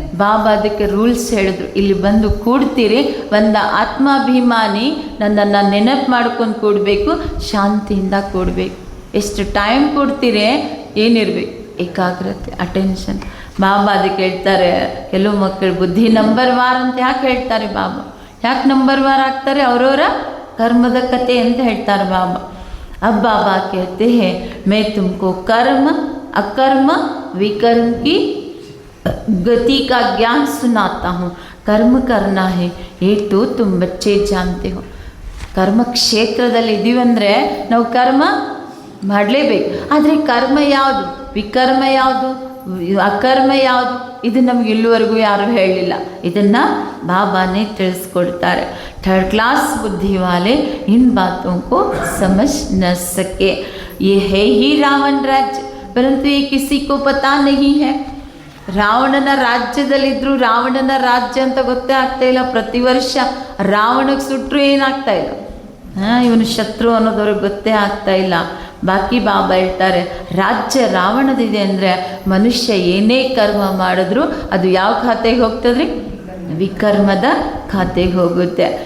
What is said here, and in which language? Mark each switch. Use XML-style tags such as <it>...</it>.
<kn>ಬಾಬಾ ಅದಕ್ಕೆ ರೂಲ್ಸ್ ಹೇಳಿದ್ರು, ಇಲ್ಲಿ ಬಂದು ಕೂಡ್ತೀರಿ, ಒಂದು ಆತ್ಮಾಭಿಮಾನಿ ನನ್ನನ್ನು ನೆನಪು ಮಾಡ್ಕೊಂಡು ಕೂಡಬೇಕು, ಶಾಂತಿಯಿಂದ ಕೂಡಬೇಕು। ಎಷ್ಟು ಟೈಮ್ ಕೊಡ್ತೀರಿ, ಏನಿರಬೇಕು, ಏಕಾಗ್ರತೆ, ಅಟೆನ್ಷನ್। ಬಾಬಾ ಅದಕ್ಕೆ ಹೇಳ್ತಾರೆ ಕೆಲವು ಮಕ್ಕಳು ಬುದ್ಧಿ ನಂಬರ್ ವಾರ್ ಅಂತ ಯಾಕೆ ಹೇಳ್ತಾರೆ ಬಾಬಾ, ಯಾಕೆ ನಂಬರ್ ವಾರ್ ಆಗ್ತಾರೆ, ಅವರವರ ಕರ್ಮದ ಕತೆ ಅಂತ ಹೇಳ್ತಾರೆ ಬಾಬಾ।</kn> <hi>अब बाबा कहते हैं मैं तुमको कर्म अकर्म विकर्म की गति का ज्ञान सुनाता हूँ। कर्म करना है ये तो तुम बच्चे जानते हो।</hi> <kn>ಕರ್ಮ ಕ್ಷೇತ್ರದಲ್ಲಿ ಇದ್ದೀವಂದರೆ ನಾವು ಕರ್ಮ ಮಾಡಲೇಬೇಕು, ಆದರೆ ಕರ್ಮ ಯಾವುದು, ವಿಕರ್ಮ ಯಾವುದು, ಅಕರ್ಮ ಯಾವುದು, ಇದು ನಮ್ಗೆ ಇಲ್ಲಿವರೆಗೂ ಯಾರೂ ಹೇಳಲಿಲ್ಲ, ಇದನ್ನು ಬಾಬಾನೇ ತಿಳಿಸ್ಕೊಡ್ತಾರೆ।</kn> <hi>थर्ड क्लास बुद्धि वाले इन बातों को समझ न सके। ये है ही रावण राज्य, परंतु ये किसी को पता नहीं है।</hi> <kn>ರಾವಣನ ರಾಜ್ಯದಲ್ಲಿದ್ದರೂ ರಾವಣನ ರಾಜ್ಯ ಅಂತ ಗೊತ್ತೇ ಆಗ್ತಾ ಇಲ್ಲ। ಪ್ರತಿ ವರ್ಷ ರಾವಣಕ್ಕೆ ಸುಟ್ಟರು ಏನಾಗ್ತಾ ಇಲ್ಲ, ಇವನು ಶತ್ರು ಅನ್ನೋದವ್ರಿಗೆ ಗೊತ್ತೇ ಆಗ್ತಾ ಇಲ್ಲ। ಬಾಕಿ ಬಾಬಾ ಹೇಳ್ತಾರೆ ರಾಜ್ಯ ರಾವಣದಿದೆ ಅಂದರೆ ಮನುಷ್ಯ ಏನೇ ಕರ್ಮ ಮಾಡಿದ್ರು ಅದು ಯಾವ ಖಾತೆಗೆ ಹೋಗ್ತದ್ರಿ, ವಿಕರ್ಮದ ಖಾತೆಗೆ ಹೋಗುತ್ತೆ।</kn>